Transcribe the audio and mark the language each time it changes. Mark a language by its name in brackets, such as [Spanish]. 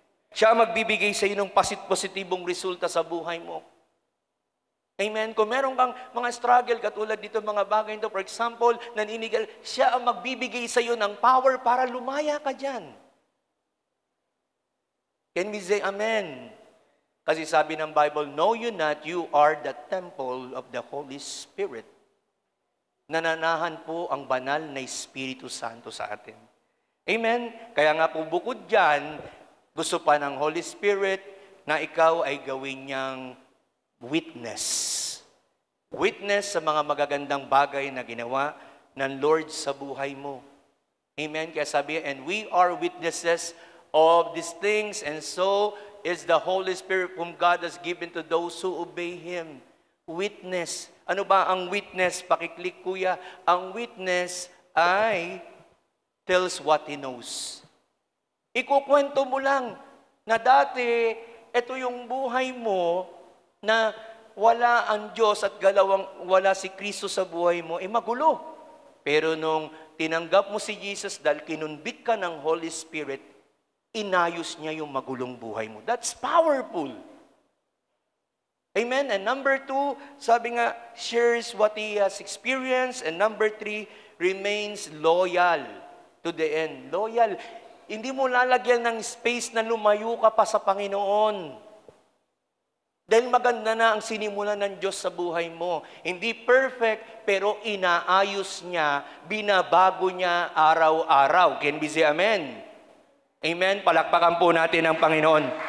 [Filipino] Siya ang magbibigay sa iyo ng positibong resulta sa buhay mo. Amen? Kung meron kang mga struggle, katulad dito mga bagay nito, for example, naninigal, siya ang magbibigay sa iyo ng power para lumaya ka dyan. [English] Can we say amen? [Filipino] Kasi sabi ng Bible, [English] know you not, you are the temple of the Holy Spirit. [Filipino] Nananahan po ang banal na Espiritu Santo sa atin. Amen? Kaya nga po bukod dyan, gusto pa ng Holy Spirit na ikaw ay gawin niyang witness. Witness sa mga magagandang bagay na ginawa ng Lord sa buhay mo. Amen? Kaya sabi, [English] and we are witnesses of these things, and so is the Holy Spirit whom God has given to those who obey Him. Witness. [Filipino] Ano ba ang witness? Pakiclick kuya. Ang witness ay [English] tells what he knows. [Filipino] Ikukwento mo lang na dati, ito yung buhay mo na wala ang Diyos at wala si Kristo sa buhay mo, magulo. Pero nung tinanggap mo si Jesus dahil kinunbik ka ng Holy Spirit, inayos niya yung magulong buhay mo. [English] That's powerful. Amen? And number 2, [Filipino] sabi nga, [English] shares what he has experienced. And number 3, remains loyal to the end. Loyal. [Filipino] Hindi mo lalagyan ng space na lumayo ka pa sa Panginoon. Dahil maganda na ang sinimulan ng Diyos sa buhay mo. Hindi perfect, pero inaayos niya, binabago niya araw-araw. [English] Can we say amen? [Filipino] Amen? Palakpakan po natin ang Panginoon.